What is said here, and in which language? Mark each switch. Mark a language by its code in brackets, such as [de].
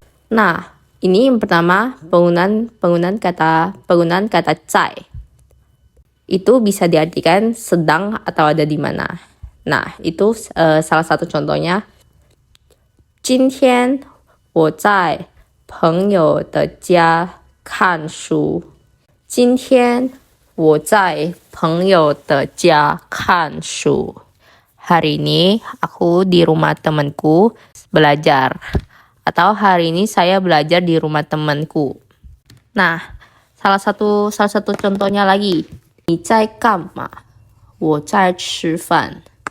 [id] Nah, ini yang pertama penggunaan kata zai. Itu bisa diartikan sedang atau ada di mana. Nah, itu salah satu contohnya. [zh] 今天我在朋友的家看书。今天我在朋友的家看书. [id] Hari ini aku di rumah temanku belajar. Atau hari ini saya belajar di rumah temanku. Nah, salah satu contohnya lagi. [zh] 你在干嘛？我在吃饭。